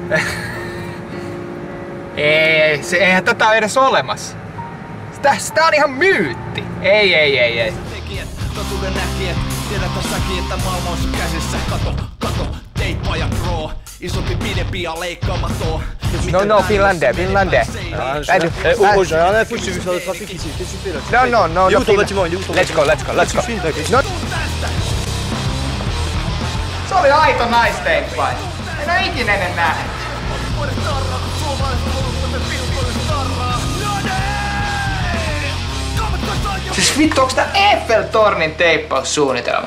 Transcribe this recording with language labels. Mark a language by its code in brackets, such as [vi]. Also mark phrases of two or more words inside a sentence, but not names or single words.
[fi] Eihän tätä ole edes olemassa. Tää on ihan myytti. Ei. Tekijät, totuuden näkijät, tiedätä säkin, että maailma on sun käsissä. Kato, teippaa ja draw. Isompi, pidempi ja leikkaamaton. No, finlandais. [fr] Oh, j'ai rien à foutre, j'ai vu faire le trafic ici. Qu'est-ce que tu fais là? No. Il est où ton bâtiment? Il est où ton bâtiment? [en] Let's go. No. [fi] Se oli aito naisteippai. En oo ikinä ennen nähnyt. Siis vittu, onks tää Eiffel-tornin teippaussuunnitelma?